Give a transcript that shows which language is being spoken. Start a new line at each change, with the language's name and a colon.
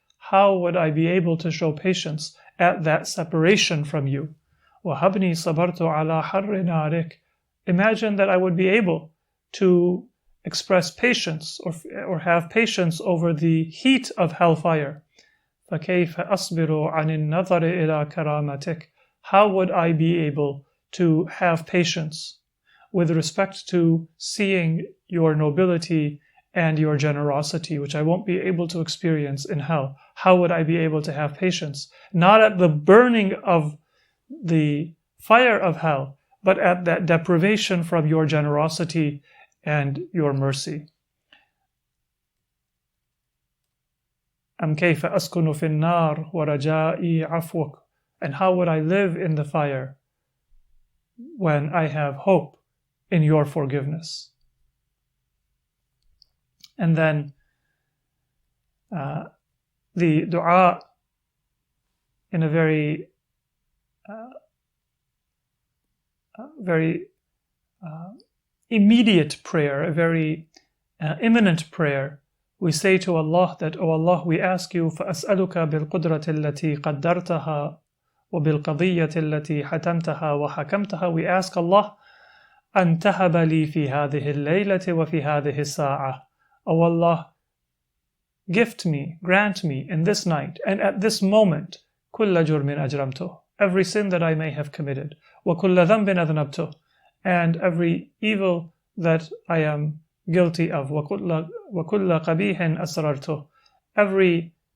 English: How would I be able to show patience at that separation from you?
Arabic: وَهَبْنِي صَبَرْتُ عَلَى حَرِّ نَارِكَ.
English: Imagine that I would be able to express patience or have patience over the heat of hellfire.
Arabic: فَكَيْفَ أَصْبِرُ عَنِ النَّظَرِ إِلَى كَرَامَتِكَ.
English: How would I be able to have patience with respect to seeing your nobility and your generosity, which I won't be able to experience in hell? How would I be able to have patience? Not at the burning of the fire of hell, but at that deprivation from your generosity and your mercy.
Arabic: أَمْ كَيْفَ أَسْكُنُ فِي النَّارِ وَرَجَائِي عَفْوَكَ.
English: And how would I live in the fire when I have hope in your forgiveness? And then the dua in a very immediate prayer, a very imminent prayer. We say to Allah that, O Allah, we ask you,
Arabic: فَأَسْأَلُكَ بِالْقُدْرَةِ الَّتِي قَدَّرْتَهَا وَبِالْقَضِيَّةِ الَّتِي حَتَمْتَهَا وَحَكَمْتَهَا.
English: We ask Allah,
Arabic: أَن تَهَبَ لِي فِي هَذِهِ اللَّيْلَةِ وَفِي هَذِهِ السَّاعَةِ.
English: O Allah, gift me, grant me in this night and at this moment,
Arabic: كُلَّ جُرْمٍ أَجْرَمْتُهُ,
English: every sin that I may have committed,
Arabic: وَكُلَّ ذَنْبٍ أَذْنَبْتُهُ,
English: and every evil that I am guilty of,
Arabic: وَكُلَّ قَبِيحٍ أَسْرَرْتُهُ,
English: every